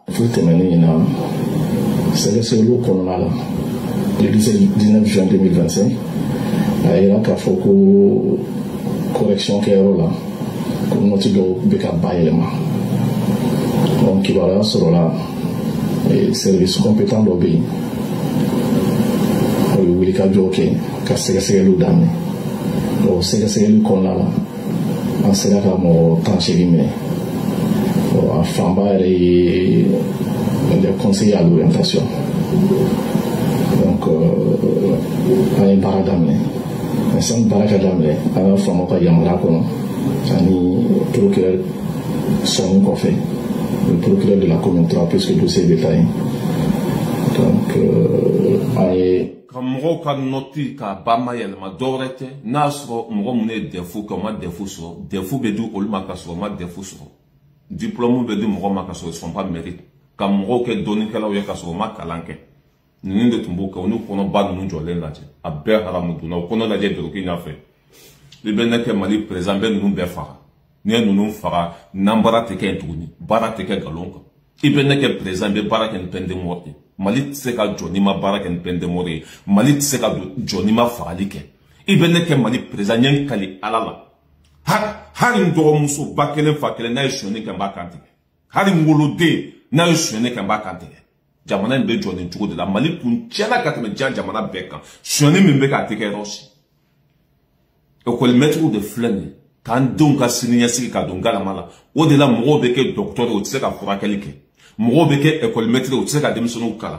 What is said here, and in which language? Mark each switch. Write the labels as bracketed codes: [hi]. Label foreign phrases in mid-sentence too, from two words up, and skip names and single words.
[bm] foyi tɛmɛnen ɲinan sɛgɛsɛgɛliw kɔnɔna la le 19 juin 2025 a yira k'a fɔ ko correction kɛyɔrɔ la ko nɔti dɔw bɛ ka bayɛlɛma donc kibaruya sɔrɔla [fr] service compétent [bm] dɔ bɛ yen o ye wulikajɔw kɛ ka sɛgɛsɛgɛliw daminɛ o sɛgɛsɛgɛli kɔnɔna la an sera ka mɔgɔ 18 minɛ a fanba yɛrɛ ye [fr] les conseillers à l'orientation [bm] donc an ye baara daminɛ sani baara ka daminɛ an ka faamaw ka yamaruya kɔnɔ ani procureur sɔnni kɔfɛ [fr] le procureur de la commune 3 puisque dossier est détaillé [bm] donc an ye ka mɔgɔw ka nɔti ka ba ma yɛlɛma dɔwɛrɛ tɛ n'a sɔrɔ mɔgɔ mun ye defu kɛ o ma defu sɔrɔ defu bɛ di olu ma ka sɔrɔ o ma defu sɔrɔ diplôme bɛ di mɔgɔ ma ka sɔrɔ [fr] ils sont pas mérite [bm] ka mɔgɔw kɛ dɔnnikɛlaw ye ka sɔrɔ o ma kalan kɛ ninnu de tun b'o kɛ o ni kɔnɔba ninnu jɔlen lajɛ a bɛɛ haramu donna o kɔnɔ lajɛ doroki ɲɛfɛ i bɛ ne kɛ Mali président bɛ ninnu bɛɛ faga n'i ye ninnu faga n'an baara tɛ kɛ yen tuguni baara tɛ kɛ nkalon kan i bɛ ne kɛ président bɛ baara kɛ ni [fr] peine de mort [bm] ye Mali tɛ se ka jɔ n'i ma baara kɛ ni [fr] peine de mort [bm] ye Mali tɛ se ka jɔ n'i ma fagali kɛ i bɛ ne kɛ Mali président ɲɛ kali ala la hali n dɔgɔmuso ba kelen fa kelen n'a ye sonyani kɛ n b'a kan tigɛ hali n woloden n'a ye sonyani kɛ n b'a kan tigɛ jamana in bɛ jɔ nin cogo de la Mali tun tiɲɛna ka tɛmɛ diɲɛ jamana bɛɛ kan sonyani min bɛ k'a tɛ kɛ yɔrɔ si écolemètres de filɛ nin ye k'an denw ka siniɲɛsigi ka don galama la o de la mɔgɔw bɛ kɛ docteur o tɛ se ka furakɛli kɛ mɔgɔw bɛ kɛ écolemètre o tɛ se ka denmisɛnninw kalan